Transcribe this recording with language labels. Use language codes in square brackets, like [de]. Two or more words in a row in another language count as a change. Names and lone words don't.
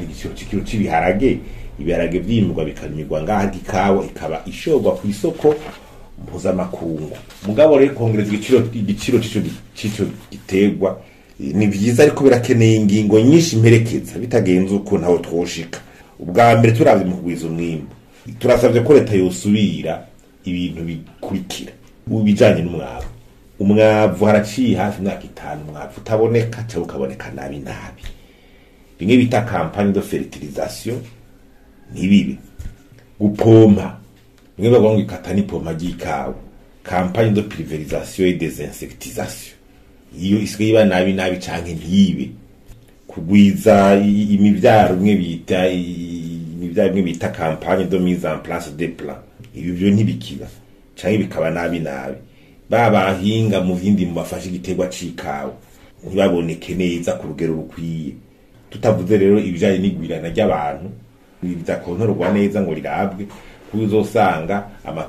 [rn] n'igiciro c'ikiro c'ibiharage ibiharage vyimurwa bikarimirwa ngaha ikawa ikaba ishorwa ku isoko mpuzamakungu mugabo rero kongereza igiciro c'ico giterwa ni vyiza ariko birakeneye ingingo nyinshi mperekeza bitagenze uko ntaho twoshika ubwa mbere turavye mu kugwiza umwimbu turasavye ko leta yosubira ibintu bikurikira ubijanye umwavu haraciye hafi imyaka 5 umwavu utaboneka cyangwa ukaboneka nabi bimwe bita [fr] campagne de fertilisation [rn] nibibe gupompa bimwe bavuga ngo ikata ni pompa y'ikawa [fr] campagne de pulvérisation et désinsectisation [rn] iyo isigaye iba nabi canke ntibe kugwiza imivyaro bimwe bita [fr] campagne de mise en place des plans [rn] ibi byo ntibikiba canke bikaba nabi babahinga mu vindi mu bafashe igiterwa c'ikawa ntibaboneke neza ku rugero rukwiye tutavuze rero ibijanye n'igwirana ry'abantu bidakontorwa neza ngo rirabwe kuzosanga amatongo